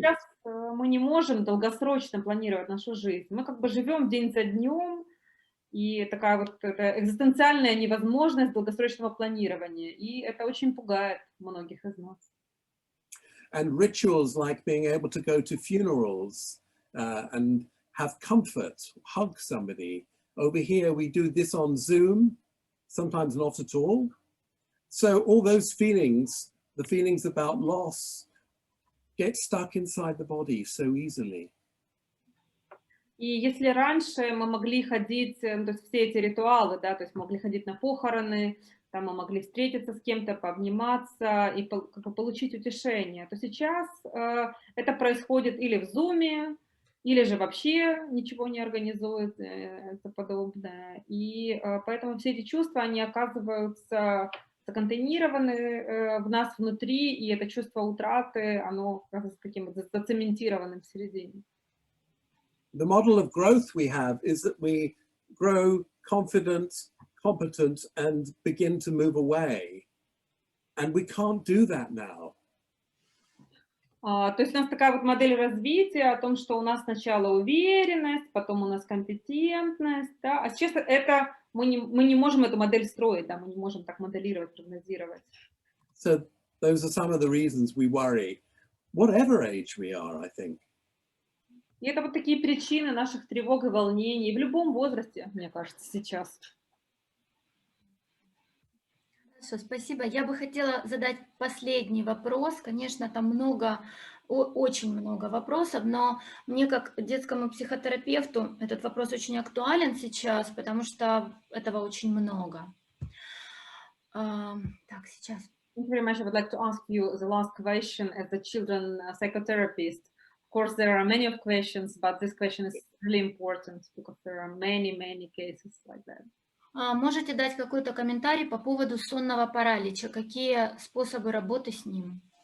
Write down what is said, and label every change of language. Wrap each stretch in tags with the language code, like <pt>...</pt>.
<ru>Сейчас мы не можем долгосрочно планировать нашу жизнь. Мы как бы живем день за днем, и такая вот эта экзистенциальная невозможность долгосрочного планирования. И это очень пугает многих из нас.</ru> <en>And rituals like being able to go to funerals and have comfort, hug somebody. Over here, we do this on Zoom, sometimes not at all. So all those feelings, the feelings about loss, get stuck inside the body so easily.</en> <ru>И если раньше мы могли ходить, то есть все эти ритуалы, да, то есть могли ходить на похороны, там мы могли встретиться с кем-то, пообниматься и как бы получить утешение, то сейчас это происходит или в Zoom, или же вообще ничего не организует это подобное. И поэтому все эти чувства, они оказываются законтейнированы в нас внутри, и это чувство утраты, оно оказывается таким зацементированным в середине.</ru> <en>The model of growth we have is that we grow confident, competent, and begin to move away. And we can't do that now.</en> <ru>То есть у нас такая вот модель развития о том, что у нас сначала уверенность, потом у нас компетентность, да, а сейчас это мы не можем эту модель строить, да, мы не можем так моделировать, прогнозировать.</ru> <en>So those are some of the reasons we worry, whatever age we are, I think.</en> <ru>И это вот такие причины наших тревог и волнений в любом возрасте, мне кажется, сейчас. Хорошо, спасибо. Я бы хотела задать последний вопрос. Конечно, там очень много вопросов, но мне как детскому психотерапевту этот вопрос очень актуален сейчас, потому что этого очень много. Так, сейчас.</ru> <en>Thank you very much. I would like to ask you the last question as a children psychotherapist. Of course, there are many of questions, but this question is really important because there are many cases like that.</en> <ru>Можете дать какой-то комментарий по поводу сонного паралича? Какие способы работы с ним?</ru>